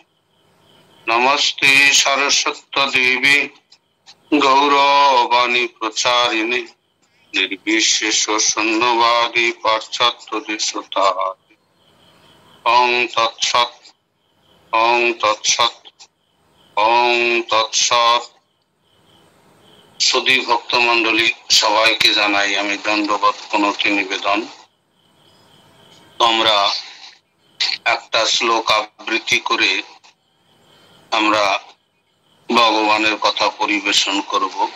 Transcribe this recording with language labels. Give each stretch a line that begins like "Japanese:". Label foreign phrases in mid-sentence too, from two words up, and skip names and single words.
Sanskrit: नमस्ते सरस्वती देवी गौरवाणी प्रचारिणे निर्विशेष शून्यवादी पाश्चात्य देशतारिणे। ओं तत्सत् ओं तत्सत् ओं तत्सत्।
Bangla: সুধী ভক্তমণ্ডলী সবাইকে জানাই আমি দণ্ডবত প্রণতি নিবেদন। তোমরা একটা শ্লোক আবৃত্তি করে আমরা ভগবানের কথা পরিবেশন করব।